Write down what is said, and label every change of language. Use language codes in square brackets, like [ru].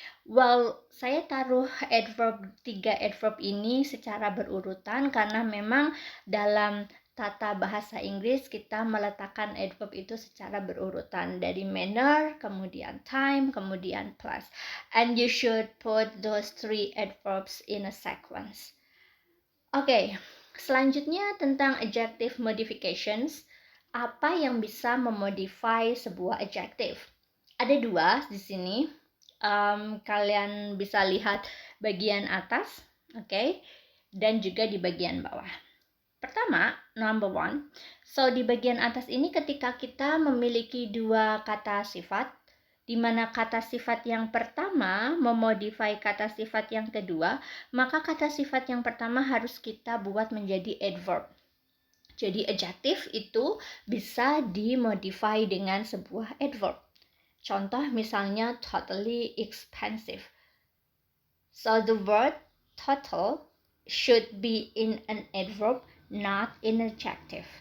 [id] Well, saya taruh tiga adverb ini secara berurutan karena memang dalam tata bahasa Inggris kita meletakkan adverb itu secara berurutan dari manner, kemudian time, kemudian place. [en] And you should put those three adverbs in a sequence. [id] Oke, selanjutnya tentang adjective modifications. Apa yang bisa memodify sebuah adjective? Ada dua di sini. Kalian bisa lihat bagian atas, oke, dan juga di bagian bawah. Pertama, number one. So, di bagian atas ini ketika kita memiliki dua kata sifat, di mana kata sifat yang pertama memodify kata sifat yang kedua, maka kata sifat yang pertama harus kita buat menjadi adverb. Jadi, adjective itu bisa dimodify dengan sebuah adverb. Contoh misalnya totally expensive. [en] So the word total should be in an adverb, not in adjective.